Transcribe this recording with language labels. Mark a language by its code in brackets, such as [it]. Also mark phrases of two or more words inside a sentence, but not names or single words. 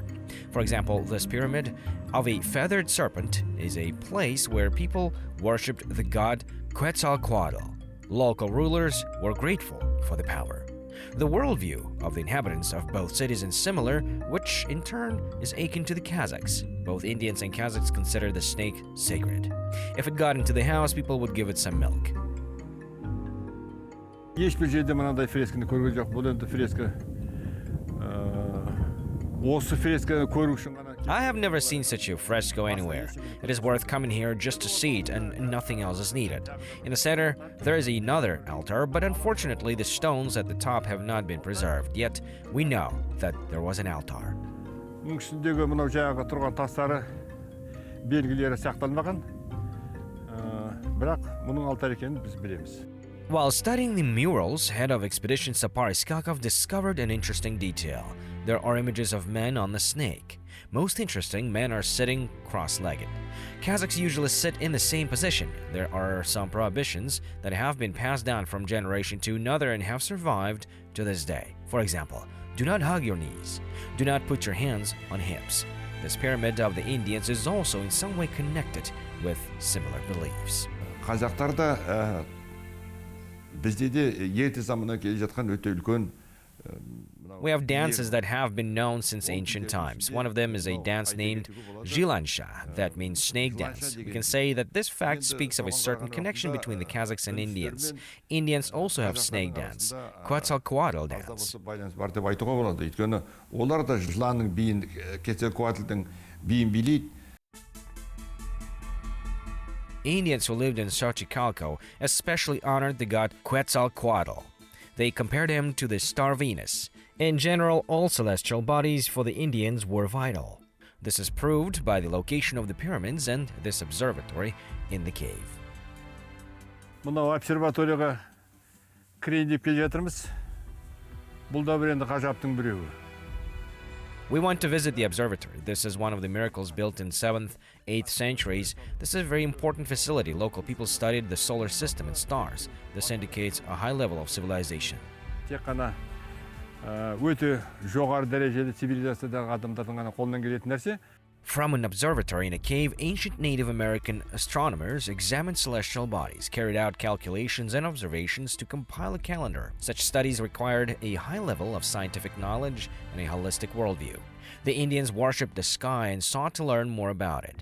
[en] For example, this pyramid of a feathered serpent is a place where people worshipped the god Quetzal-Coatl. Local rulers were grateful for the power. The worldview of the inhabitants of both cities is similar, which in turn is akin to the Kazakhs. Both Indians and Kazakhs consider the snake sacred. If it got into the house, people would give it some milk. [kk] Ешбір жерде мынандай фресканы көрген жоқ. Бұл енді фреска. Осы фресканы көру үшін ғана. [en] I have never seen such a fresco anywhere. It is worth coming here just to see it, and nothing else is needed. In the center, there is another altar, but unfortunately the stones at the top have not been preserved. Yet, we know that there was an altar. [kk] Мұның үстіндегі мынау жаңағы тұрған тастары белгілері сақталмаған. Бірақ мұның алтар екенін біз білеміз. [en] While studying the murals, head of expedition Sochicalco discovered an interesting detail. There are images of men on the snake. Most interesting, men are sitting cross-legged. Kazakhs usually sit in the same position. There are some prohibitions that have been passed down from generation to another and have survived to this day. For example, do not hug your knees. Do not put your hands on hips. This pyramid of the Indians is also in some way connected with similar beliefs. [kk] Бізде де ерте заманнан келе жатқан өте үлкен [en] We have dances that have been known since ancient times. One of them is a dance named Jilansha, that means snake dance. We can say that this fact speaks of a certain connection between the Kazakhs and Indians. Indians also have snake dance, Quetzal-Coatl dance. [kk] Бар деп айтуға болады. Өйткені олар да жыланның биін, Quetzal-Coatl'дың биін билейді. [en] Indians who lived in Sochicalco especially honored the god Quetzal-Coatl. They compared him to the star Venus. In general, all celestial bodies for the Indians were vital. This is proved by the location of the pyramids and this observatory in the cave. [kk] Мынау обсерваторияға кірейін деп келе жатырмыз. Бұл да бір енді ғажаптың біреуі. [en] We want to visit the observatory. This is one of the miracles built in 7th, 8th centuries. This is a very important facility. Local people studied the solar system and stars. This indicates a high level of civilization. [kk] Тек қана өте жоғары дәрежелі цивилизациядағы адамдардың ғана қолынан келетін нәрсе. [en] From an observatory in a cave, ancient Native American astronomers examined celestial bodies, carried out calculations and observations to compile a calendar. Such studies required a high level of scientific knowledge and a holistic worldview. The Indians worshipped the sky and sought to learn more about it.